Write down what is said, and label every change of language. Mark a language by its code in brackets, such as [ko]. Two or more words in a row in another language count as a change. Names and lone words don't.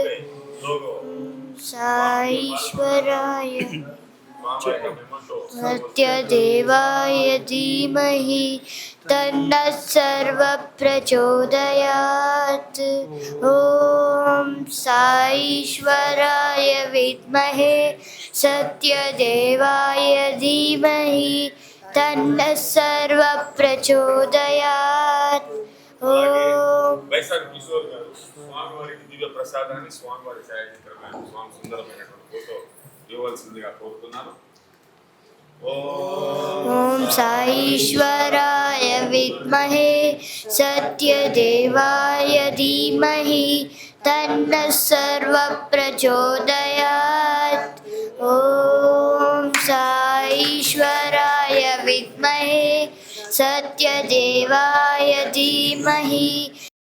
[sa] साईश्वराय सत्यदेवाय धीमहि तन्नः सर्वः प्रचोदयात्। ॐ साईश्वराय विद्महे सत्यदेवाय धीमहि तन्नः सर्वः प्रचोदयात्। ॐ [te] వైశాఖ్ కిషోర్ గారు స్వామివారికి దివ్య ప్రసాదాన్ని స్వామివారి ఛాయాచిత్రమైన స్వామి సుందరమైనటువంటి ఫోటో ఇవ్వవలసిందిగా కోరుతున్నాను. [sa] ॐ साईश्वराय विद्महे सत्यदेवाय धीमहि तन्नः सर्वः प्रचोदयात्। ॐ साईश्वराय विद्महे सत्यदेवाय धीमहि